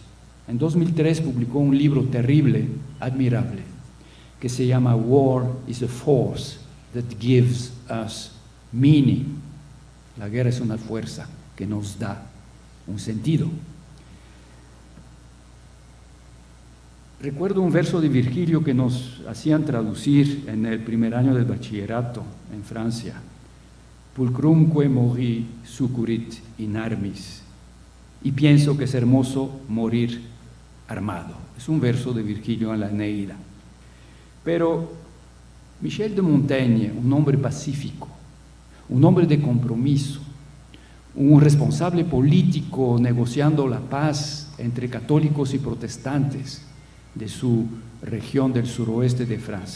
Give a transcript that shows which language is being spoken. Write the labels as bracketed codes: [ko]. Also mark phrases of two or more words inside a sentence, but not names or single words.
[es] En 2003 publicó un libro terrible, admirable, que se llama War is a Force that Gives Us Meaning. La guerra es una fuerza que nos da un sentido. Recuerdo un verso de Virgilio que nos hacían traducir en el primer año del bachillerato en Francia: [la] Pulcrumque mori succurit in armis. [es] Y pienso que es hermoso morir armado. Es un verso de Virgilio en la Eneida. Pero Michel de Montaigne, un hombre pacífico, un hombre de compromiso, un responsable político negociando la paz entre católicos y protestantes de su región del suroeste de Francia.